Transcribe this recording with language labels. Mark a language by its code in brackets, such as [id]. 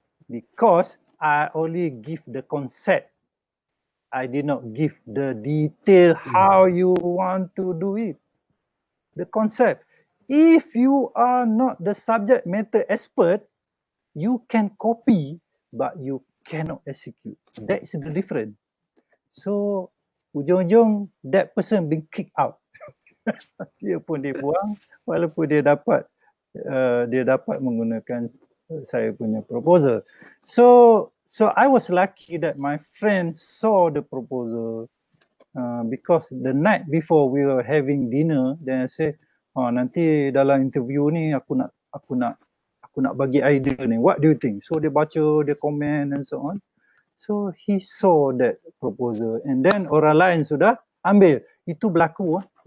[en] Because I only give the concept. I did not give the detail how you want to do it. The concept. If you are not the subject matter expert, you can copy, but you cannot execute. That is the difference. So, [ms] ujung-ujung, [en] that person being kicked out. [ms] Dia pun dibuang, walaupun dia dapat menggunakan saya punya proposal. [en] So I was lucky that my friend saw the proposal because the night before we were having dinner, then I said, [ms] nanti dalam interview ni aku nak bagi idea ni. [en] What do you think? So [ms] dia baca, dia komen [en] and so on. So he saw that proposal, and then [ms] orang lain sudah ambil. Itu berlaku.